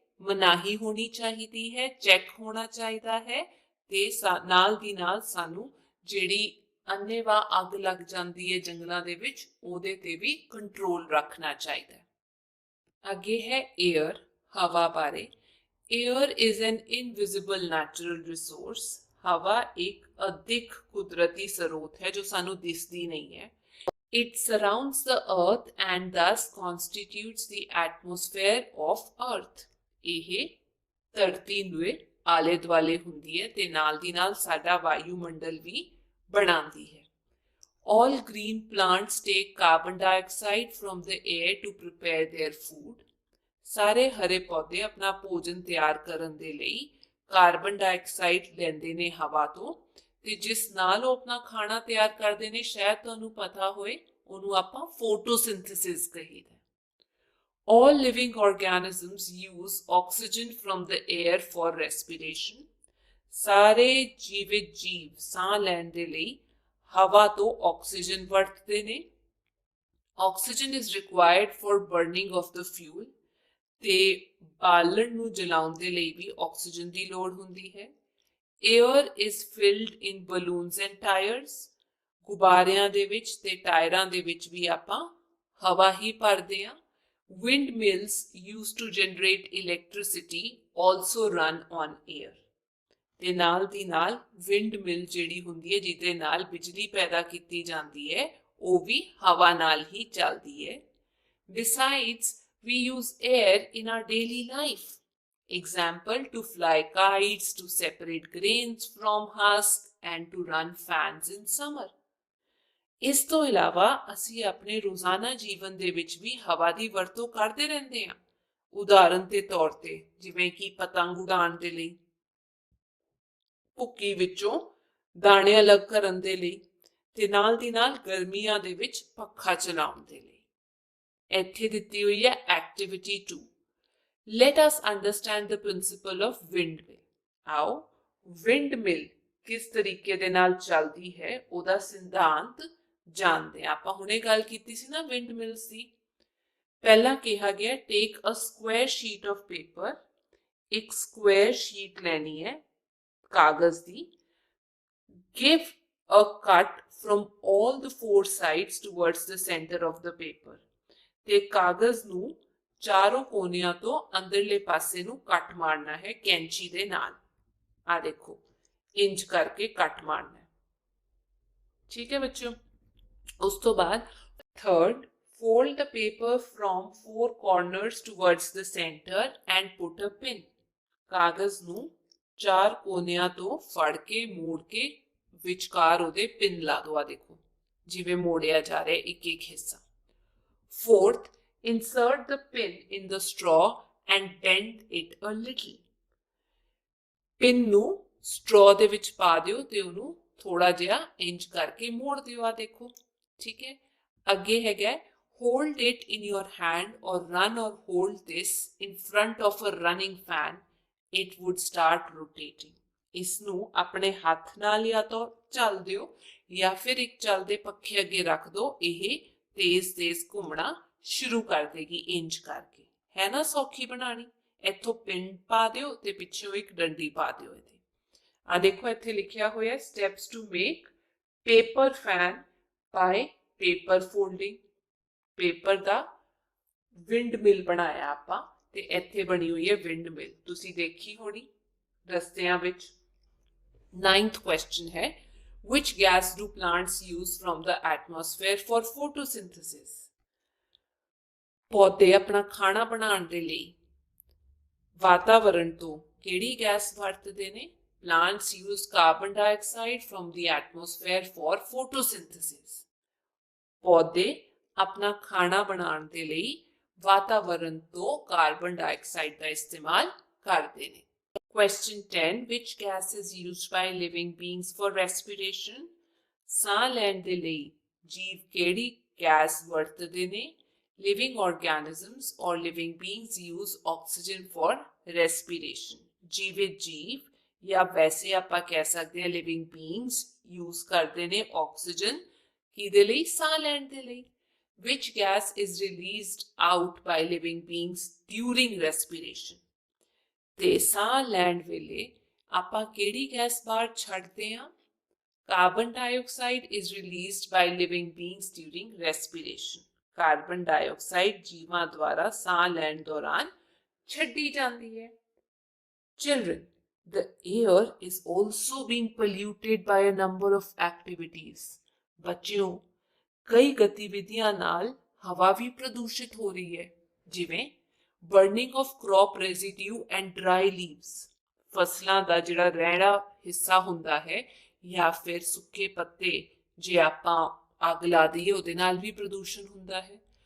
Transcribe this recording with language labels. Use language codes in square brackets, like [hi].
[pa] ਮਨਾਹੀ ਹੋਣੀ ਚਾਹੀਦੀ ਹੈ, ਚੈੱਕ ਹੋਣਾ ਚਾਹੀਦਾ ਹੈ ਤੇ ਨਾਲ ਦੀ ਨਾਲ ਸਾਨੂੰ ਜਿਹੜੀ ਅੰਨ੍ਹੇਵਾਹ ਅੱਗ ਲੱਗ ਜਾਂਦੀ ਹੈ ਜੰਗਲਾਂ ਦੇ ਵਿੱਚ ਉਹਦੇ ਤੇ ਵੀ ਕੰਟਰੋਲ ਰੱਖਣਾ ਚਾਹੀਦਾ ਹੈ। ਅੱਗੇ ਹੈ [en] air, [pa] ਹਵਾ ਬਾਰੇ। [en] Air is an invisible natural resource. [pa] ਹਵਾ ਇੱਕ ਅਦਿੱਖ ਕੁਦਰਤੀ ਸਰੋਤ ਹੈ ਜੋ ਸਾਨੂੰ ਦਿਸਦੀ ਨਹੀਂ ਹੈ। [en] It surrounds the earth and thus constitutes the atmosphere of earth. [pa] ਇਹ ਧਰਤੀ ਦੇ ਆਲੇ ਦੁਆਲੇ ਹੁੰਦੀ ਹੈ ਤੇ ਨਾਲ ਦੀ ਨਾਲ ਸਾਡਾ ਵਾਯੂਮੰਡਲ ਵੀ ਬਣਾਉਂਦੀ ਹੈ। [en] All green plants take carbon dioxide from the air to prepare their food. [pa] ਸਾਰੇ ਹਰੇ ਪੌਦੇ ਆਪਣਾ ਭੋਜਨ ਤਿਆਰ ਕਰਨ ਦੇ ਲਈ ਕਾਰਬਨ ਡਾਈਆਕਸਾਈਡ ਲੈਂਦੇ ਨੇ ਹਵਾ ਤੋਂ ਤੇ ਜਿਸ ਨਾਲ ਉਹ ਆਪਣਾ ਖਾਣਾ ਤਿਆਰ ਕਰਦੇ ਨੇ, ਸ਼ਾਇਦ ਤੁਹਾਨੂੰ ਪਤਾ ਹੋਏ, ਉਹਨੂੰ ਆਪਾਂ photosynthesis ਕਹੀਦਾ। [en] All living organisms use oxygen from the air for respiration. [pa] ਸਾਰੇ ਜੀਵਿਤ ਜੀਵ ਸਾਹ ਲੈਣ ਦੇ ਲਈ ਹਵਾ ਤੋਂ ਆਕਸੀਜਨ ਵਰਤਦੇ ਨੇ। [en] Oxygen is required for burning of the fuel. [pa] ਤੇ ਬਾਲਣ ਨੂੰ ਜਲਾਉਣ ਦੇ ਲਈ ਵੀ ਆਕਸੀਜਨ ਦੀ ਲੋੜ ਹੁੰਦੀ ਹੈ। [en] Air is filled in balloons and tires. [pa] ਗੁਬਾਰਿਆਂ ਦੇ ਵਿੱਚ ਤੇ ਟਾਇਰਾਂ ਦੇ ਵਿੱਚ ਵੀ ਆਪਾਂ ਹਵਾ ਹੀ ਭਰਦੇ ਹਾਂ। [en] Windmills used to generate electricity also run on air. [pa] ਤੇ ਨਾਲ ਦੀ ਨਾਲ ਵਿੰਡਮਿਲ ਜਿਹੜੀ ਹੁੰਦੀ ਹੈ ਜਿਹਦੇ ਨਾਲ ਬਿਜਲੀ ਪੈਦਾ ਕੀਤੀ ਜਾਂਦੀ ਹੈ ਉਹ ਵੀ ਹਵਾ ਨਾਲ ਹੀ ਚੱਲਦੀ ਹੈ। [en] Besides, we use air in our daily life. Example, to fly kites, to separate grains from husk, and to run fans in summer. [pa] ਇਸ ਤੋਂ ਇਲਾਵਾ ਅਸੀਂ ਆਪਣੇ ਰੋਜ਼ਾਨਾ ਜੀਵਨ ਦੇ ਵਿੱਚ ਵੀ ਹਵਾ ਦੀ ਵਰਤੋਂ ਕਰਦੇ ਰਹਿੰਦੇ ਹਾਂ। ਉਦਾਹਰਨ ਦੇ ਤੌਰ ਤੇ ਜਿਵੇਂ ਕਿ ਪਤੰਗ ਉਡਾਉਣ ਦੇ ਲਈ, ਭੁੱਕੀ ਵਿੱਚੋਂ ਦਾਣੇ ਅਲੱਗ ਕਰਨ ਦੇ ਲਈ ਤੇ ਨਾਲ ਦੀ ਨਾਲ ਗਰਮੀਆਂ ਦੇ ਵਿੱਚ ਪੱਖਾ ਚਲਾਉਣ ਦੇ ਲਈ। ਇੱਥੇ ਦਿੱਤੀ ਹੋਈ ਹੈ activity 2। [en] Let us understand the principle of windmill. [pa] ਆਓ ਵਿੰਡਮਿਲ ਕਿਸ ਤਰੀਕੇ ਦੇ ਨਾਲ ਚੱਲਦੀ ਹੈ ਉਹਦਾ ਸਿਧਾਂਤ ਜਾਣਦੇ ਹਾਂ। ਆਪਾਂ ਹੁਣੇ ਗੱਲ ਕੀਤੀ ਸੀ ਨਾ ਵਿੰਡਮਿਲਸ ਦੀ। ਪਹਿਲਾਂ ਕਿਹਾ ਗਿਆ [en] Take a square sheet of paper. [pa] ਇੱਕ ਸਕੁਆਇਰ ਸ਼ੀਟ ਲੈਣੀ ਹੈ ਕਾਗਜ਼ ਦੀ। [en] Give a cut from all the four sides towards the center of the paper. [pa] ਤੇ ਕਾਗਜ਼ ਨੂੰ ਚਾਰੋਂ ਕੋਨਿਆਂ ਤੋਂ ਅੰਦਰਲੇ ਪਾਸੇ ਨੂੰ ਕੱਟ ਮਾਰਨਾ ਹੈ ਕੈਂਚੀ ਦੇ ਨਾਲ। ਆ ਦੇਖੋ ਇੰਜ ਕਰਕੇ ਕੱਟ ਮਾਰਨਾ ਹੈ। ਠੀਕ ਹੈ ਬੱਚਿਓ। ਉਸ ਤੋਂ ਬਾਅਦ [en] Third, fold the paper from four corners towards the center and put a pin. [pa] ਕਾਗਜ਼ ਨੂੰ ਚਾਰ ਕੋਨਿਆਂ ਤੋਂ ਫੜ ਕੇ ਮੋੜ ਕੇ ਵਿਚਕਾਰ ਉਹਦੇ ਪਿੰਨ ਲਾ ਦੋ। ਆ ਦੇਖੋ ਜਿਵੇਂ ਮੋੜਿਆ ਜਾ ਰਿਹਾ ਇੱਕ ਇੱਕ ਹਿੱਸਾ। [en] Fourth, insert the pin in the straw and bend it a little. [pa] Pin ਨੂੰ ਸਟ੍ਰੋ ਦੇ ਵਿੱਚ ਪਾ ਦਿਓ ਤੇ ਉਹਨੂੰ ਥੋੜਾ ਜਿਹਾ ਇੰਚ ਕਰਕੇ ਮੋੜ ਦਿਓ। ਆ ਦੇਖੋ ਠੀਕ ਹੈ। ਅੱਗੇ ਹੈਗਾ [en] hold it in your hand or run or hold this in front of a running fan. It would start rotating. [pa] ਇਸ ਨੂੰ ਆਪਣੇ ਹੱਥ ਨਾਲ ਜਾਂ ਤਾਂ ਚੱਲ ਦਿਓ ਜਾਂ ਫਿਰ ਇੱਕ ਚੱਲਦੇ ਪੱਖੇ ਅੱਗੇ ਰੱਖ ਦਿਓ। ਇਹ ਤੇਜ਼ ਤੇਜ਼ ਘੁੰਮਣਾ ਸ਼ੁਰੂ ਕਰ ਦੇਗੀ ਇੰਜ ਕਰਕੇ। ਹੈ ਨਾ ਸੌਖੀ ਬਣਾਣੀ। ਇੱਥੋਂ ਪਿੰਨ ਪਾ ਦਿਓ ਤੇ ਪਿੱਛੋਂ ਇੱਕ ਡੰਡੀ ਪਾ ਦਿਓ ਇਹਦੇ। ਆ ਦੇਖੋ ਇੱਥੇ ਲਿਖਿਆ ਹੋਇਆ [en] Steps to make paper fan by paper folding. [pa] Paper ਦਾ ਵਿੰਡਮਿਲ ਬਣਾਇਆ ਆਪਾਂ ਤੇ ਇੱਥੇ ਬਣੀ ਹੋਈ ਹੈ ਵਿੰਡਮਿਲ, ਤੁਸੀਂ ਦੇਖੀ ਹੋਣੀ ਰਸਤਿਆਂ ਵਿੱਚ। [en] 9th question [pa] ਹੈ [en] which gas do plants use from the atmosphere for photosynthesis? [pa] ਪੌਦੇ ਆਪਣਾ ਖਾਣਾ ਬਣਾਉਣ ਦੇ ਲਈ ਵਾਤਾਵਰਣ ਤੋਂ ਕਿਹੜੀ ਗੈਸ ਵਰਤਦੇ ਨੇ? [en] Plants use carbon dioxide from the atmosphere for photosynthesis. [pa] ਪੌਦੇ ਆਪਣਾ ਖਾਣਾ ਬਣਾਉਣ ਦੇ ਲਈ ਵਾਤਾਵਰਣ ਤੋਂ ਕਾਰਬਨ ਡਾਈਆਕਸਾਈਡ ਦਾ ਇਸਤੇਮਾਲ ਕਰਦੇ ਨੇ। [en] Question 10. Which gas is used by living beings for respiration? [pa] ਸਾਹ ਲੈਣ ਦੇ ਲਈ ਜੀਵ ਕਿਹੜੀ ਗੈਸ ਵਰਤਦੇ ਨੇ? [en] Living organisms or living beings use oxygen for respiration. [pa] ਜੀਵਿਤ ਜੀਵ ਜਾਂ ਵੈਸੇ ਆਪਾਂ ਕਹਿ ਸਕਦੇ ਹਾਂ [en] living beings use [pa] ਕਰਦੇ ਨੇ ਆਕਸੀਜਨ ਕਿਹਦੇ ਲਈ? ਸਾਹ ਲੈਣ ਦੇ ਲਈ। [en] Which gas is released out by living beings during respiration? [pa] ਤੇ ਸਾਹ ਲੈਣ ਵੇਲੇ ਆਪਾਂ ਕਿਹੜੀ ਗੈਸ ਬਾਹਰ ਛੱਡਦੇ ਹਾਂ? [en] Carbon dioxide is released by living beings during respiration. [pa] Carbon dioxide ਜੀਵਾਂ ਦੁਆਰਾ ਸਾਹ ਲੈਣ ਦੌਰਾਨ ਛੱਡੀ ਜਾਂਦੀ ਹੈ। [en] Children, the air is also being polluted by a number of activities. [pa] ਬੱਚਿਓ, ਕਈ ਗਤੀਵਿਧੀਆਂ ਨਾਲ ਹਵਾ ਵੀ ਪ੍ਰਦੂਸ਼ਿਤ ਹੋ ਰਹੀ ਹੈ, ਜਿਵੇਂ [en] burning of crop residue and dry leaves. [pa] ਫਸਲਾਂ ਦਾ ਜਿਹੜਾ ਰਹਿਣਾ ਹਿੱਸਾ ਹੁੰਦਾ ਹੈ ਜਾਂ ਫਿਰ ਸੁੱਕੇ ਪੱਤੇ ਜੇ ਆਪਾਂ ਅੱਗ ਲਾ ਦਈਏ ਉਹਦੇ ਨਾਲ ਵੀ ਪ੍ਰਦੂਸ਼ਣ ਹੁੰਦਾ ਹੈ।